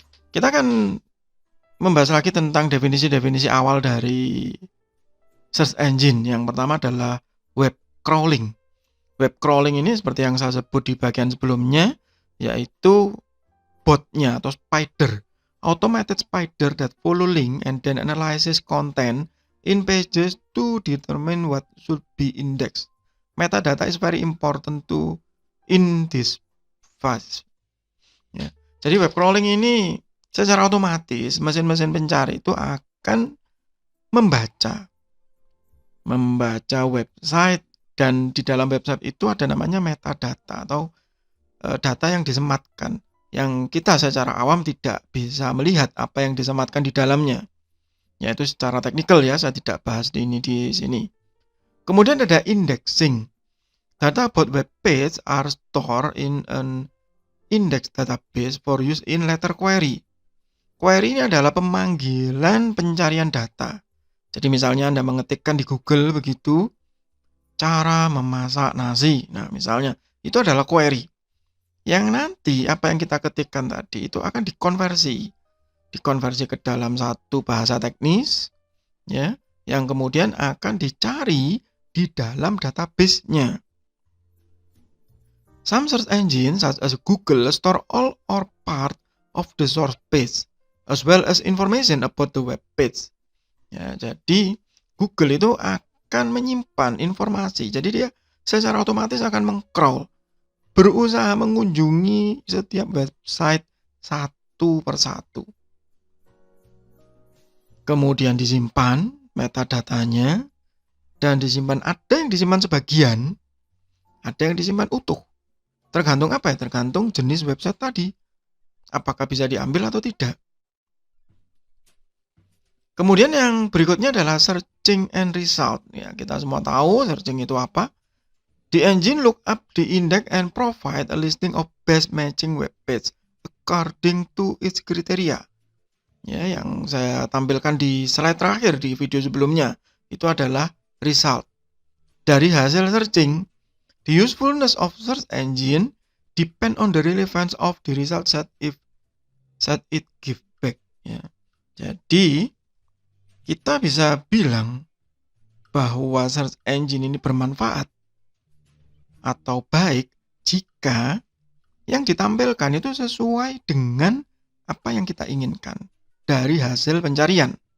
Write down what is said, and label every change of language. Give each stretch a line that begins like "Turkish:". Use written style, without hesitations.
Indonesian: Kita akan membahas lagi tentang definisi-definisi awal dari search engine. Yang pertama adalah web crawling. Web crawling ini seperti yang saya sebut di bagian sebelumnya, yaitu botnya atau spider.
English: Automated spider that follow link and then analyzes content in pages to determine what should be indexed. Metadata is very important in this phase.
Indonesian: Ya. Jadi web crawling ini secara otomatis mesin-mesin pencari itu akan membaca website, dan di dalam website itu ada namanya metadata atau data yang disematkan, yang kita secara awam tidak bisa melihat apa yang disematkan di dalamnya. Yaitu secara teknikal ya, saya tidak bahas di sini. Kemudian ada indexing.
English: Data about web page are stored in an index database for use in letter query.
Indonesian: Query ini adalah pemanggilan pencarian data. Jadi misalnya Anda mengetikkan di Google begitu, cara memasak nasi. Nah misalnya, itu adalah query. Yang nanti apa yang kita ketikkan tadi itu akan dikonversi ke dalam satu bahasa teknis, ya, yang kemudian akan dicari di dalam database-nya.
English: Some search engines such as Google store all or part of the source page as well as information about the web page.
Indonesian: Ya, jadi Google itu akan menyimpan informasi. Jadi dia secara otomatis akan meng-crawl, berusaha mengunjungi setiap website satu persatu. Kemudian disimpan metadatanya, dan ada yang disimpan sebagian, ada yang disimpan utuh. Tergantung apa ya? Tergantung jenis website tadi. Apakah bisa diambil atau tidak. Kemudian yang berikutnya adalah searching and result. Ya, kita semua tahu searching itu apa.
English: The engine look up the index and provide a listing of best matching web page according to its criteria.
Indonesian: Ya, yang saya tampilkan di slide terakhir di video sebelumnya itu adalah result. Dari hasil searching,
English: the usefulness of search engine depend on the relevance of the result set it give back.
Indonesian: Ya. Jadi kita bisa bilang bahwa search engine ini bermanfaat atau baik jika yang ditampilkan itu sesuai dengan apa yang kita inginkan dari hasil pencarian.